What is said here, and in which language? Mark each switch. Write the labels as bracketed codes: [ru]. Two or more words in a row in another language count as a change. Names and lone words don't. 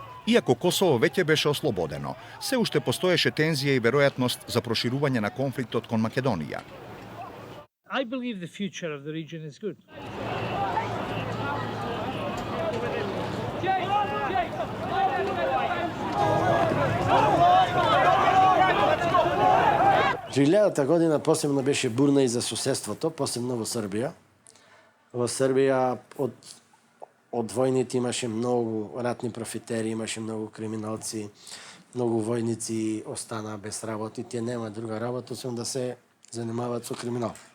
[mk] Иако Косово веќе беше ослободено, се уште постоеше тензија и веројатност за проширување на конфликтот кон Македонија. [en] I believe the future of the region is good. [mk] Жилјадата година посебно беше бурна и за соседството, посебно во Србија. Во Србија од војните имаше многу ратни профитери, имаше многу криминалци, многу војници останаа без работа и тие нема друга работа, освен да се занимаваат со криминал.